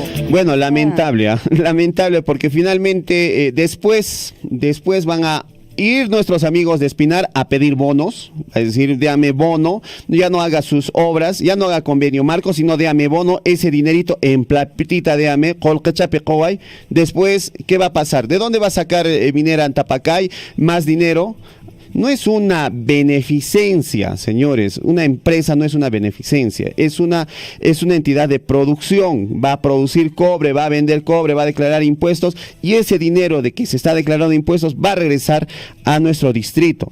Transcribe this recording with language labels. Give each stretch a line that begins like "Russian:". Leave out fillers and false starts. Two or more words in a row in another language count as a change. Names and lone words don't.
Spanish: Bueno, lamentable, lamentable, porque finalmente después van a ir nuestros amigos de Espinar a pedir bonos, es decir, déame bono, ya no haga sus obras, ya no haga convenio marco, sino déame bono, ese dinerito en platita,
Quechua: déame, colcachape coay.
Spanish: Después, ¿qué va a pasar? ¿De dónde va a sacar Minera Antapacay más dinero? No es una beneficencia, señores, una empresa no es una beneficencia, es una entidad de producción, va a producir cobre, va a vender cobre, va a declarar impuestos y ese dinero de que se está declarando impuestos va a regresar a nuestro distrito.